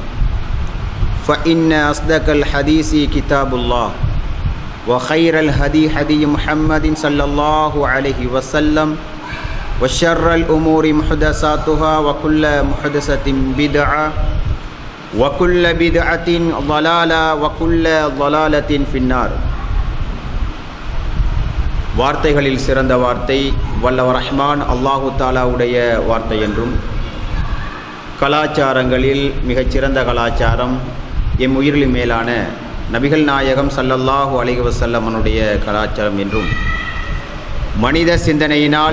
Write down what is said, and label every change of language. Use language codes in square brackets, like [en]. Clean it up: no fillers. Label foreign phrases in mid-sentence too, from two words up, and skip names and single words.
[ar] فإن أصدق الحديث كتاب الله وخير الهدي هدي محمد صلى الله عليه وسلم وشر الأمور محدثاتها وكل محدثة بدعة وكل بدعة ضلالة وكل ضلالة في النار. [ta] வார்த்தைகளில் சிறந்த வார்த்தை வல்லவர் ரஹ்மான் அல்லாஹு தாலாவுடைய வார்த்தை என்றும், கலாச்சாரங்களில் மிகச்சிறந்த கலாச்சாரம் எம் உயிரிலும் மேலான நபிகள் நாயகம் [ar] صلى الله عليه وسلم [ta] அவனுடைய கலாச்சாரம் என்றும், மனித சிந்தனையினால்